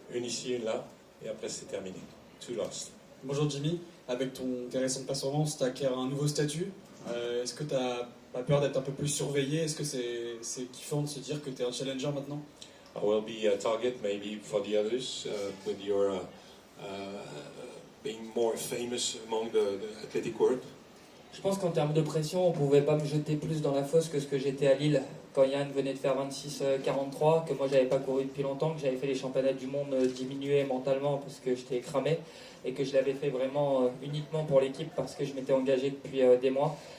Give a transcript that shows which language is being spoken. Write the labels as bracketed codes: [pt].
[fr] Une ici, une là, et après c'est terminé. [en] Two last. [fr] Bonjour Jimmy, avec tes récentes performances, tu acquiers un nouveau statut. Est-ce que tu n'as pas peur d'être un peu plus surveillé? Est-ce que c'est kiffant de se dire que tu es un challenger maintenant? [en] I will be a target maybe for the others with your being more famous among the athletic world. [fr] Je pense qu'en termes de pression, on pouvait pas me jeter plus dans la fosse que ce que j'étais à Lille quand Yann venait de faire 26-43, que moi j'avais pas couru depuis longtemps, que j'avais fait les championnats du monde diminués mentalement parce que j'étais cramé et que je l'avais fait vraiment uniquement pour l'équipe parce que je m'étais engagé depuis des mois.